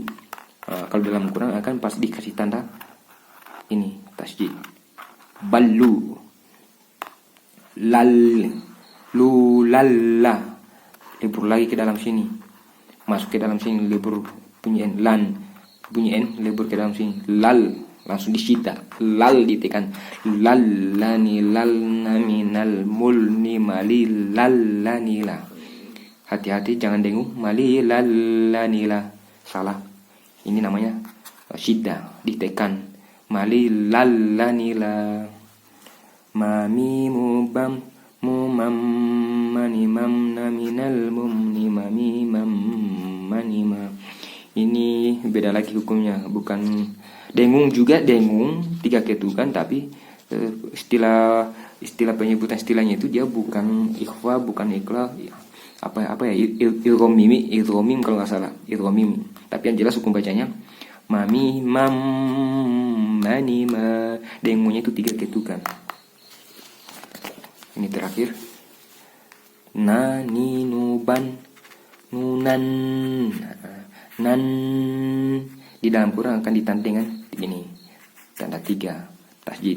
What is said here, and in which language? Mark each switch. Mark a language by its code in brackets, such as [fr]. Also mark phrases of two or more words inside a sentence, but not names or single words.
[id] Kalau dalam Quran akan pas dikasih tanda ini tasjid balu. Lal lu lalla, lebur lagi ke dalam sini, masuk ke dalam sini, lebur bunyi n. Lan bunyi n, lebur ke dalam sini. Lal langsung disita, lal ditekan. Lallani lalna minal mulni mali lallanila. Hati-hati jangan dengung mali lallanila, salah. Ini namanya syiddah, ditekan. Mali lallanila. Mami mubam mumam mani mamna minal mumni mami mam manima. Ini beda lagi hukumnya, bukan dengung, juga dengung 3 ketukan, tapi istilah penyebutan istilahnya itu dia bukan ikhfa, bukan ikhla, apa ya, idghamim kalau nggak salah, idghamim. Tapi yang jelas hukum bacanya mami mam mani ma, dengungnya itu 3 ketukan. Ini terakhir nani nuban nunan. Nan di dalam Quran akan ditanda dengan ini, tanda 3 tasjid.